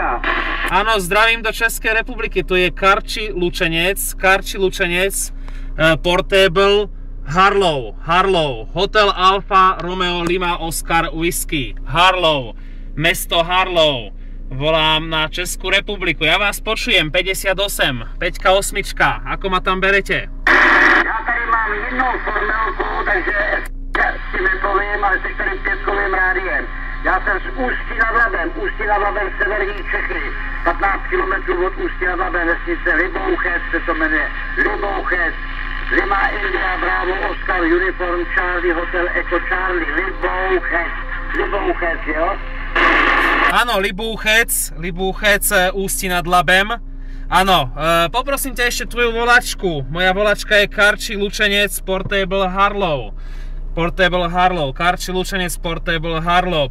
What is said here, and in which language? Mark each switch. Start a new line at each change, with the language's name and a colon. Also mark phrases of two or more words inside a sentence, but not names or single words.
Slovak: Áno, zdravím do Českej republiky, tu je Karči Lučenec, Portable Harlow,
English: Hotel Alfa Romeo Lima Oscar Whisky,
Slovak: Harlow, mesto Harlow. Volám na Českú republiku, ja vás počujem, 58, 5-8, ako ma tam berete?
Czech: Já tady mám jednou formelku, takže si nepovím, ale jsi tady 5kovým rádiem. Já jsem z Ústí nad Labem, severní Čechy, 15 km od Ústí nad Labem, vesnice Libouchec se to jmenuje, Libouchec,
English: Lima India, Bravo, Oscar, Uniform, Charlie, Hotel Echo Charlie,
Czech: Libouchec, jo?
Slovak: Áno, Libúchec, Ústí nad Labem. Áno, poprosím ťa ešte tvoju volačku. Moja volačka je Karči Lučenec Portable Harlow. Karči Lučenec Portable Harlow.